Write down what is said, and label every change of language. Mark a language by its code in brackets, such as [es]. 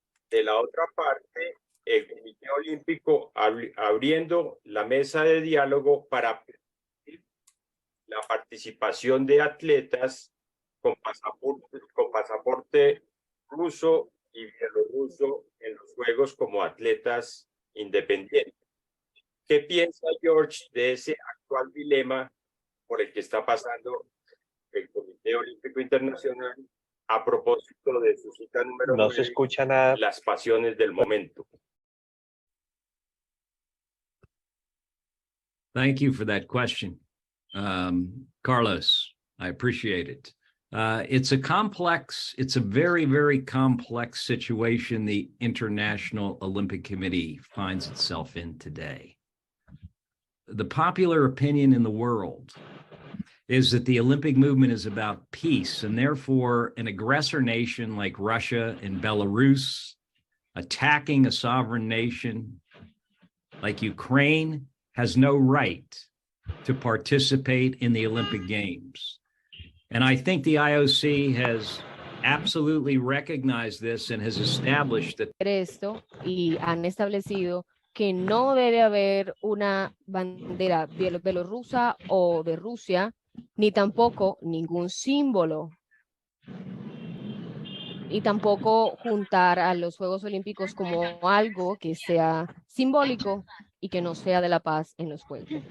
[es] De la otra parte, el Comité Olímpico abriendo la mesa de diálogo para permitir la participación de atletas con pasaporte ruso y bielorruso en los Juegos como atletas independientes. ¿Qué piensa George de ese actual dilema por el que está pasando el Comité Olímpico Internacional a propósito de su cita número 9, No se escucha nada. las pasiones del momento? [en] Thank you for that question, Carlos. I appreciate it. It's a very, very complex situation the International Olympic Committee finds itself in today. The popular opinion in the world is that the Olympic movement is about peace, and therefore an aggressor nation like Russia and Belarus attacking a sovereign nation like Ukraine has no right to participate in the Olympic Games. And I think the IOC has absolutely recognized this and has established that [es] Esto y han establecido que no debe haber una bandera bielorrusa o de Rusia, ni tampoco ningún símbolo, y tampoco juntar a los Juegos Olímpicos como algo que sea simbólico y que no sea de la paz en los Juegos.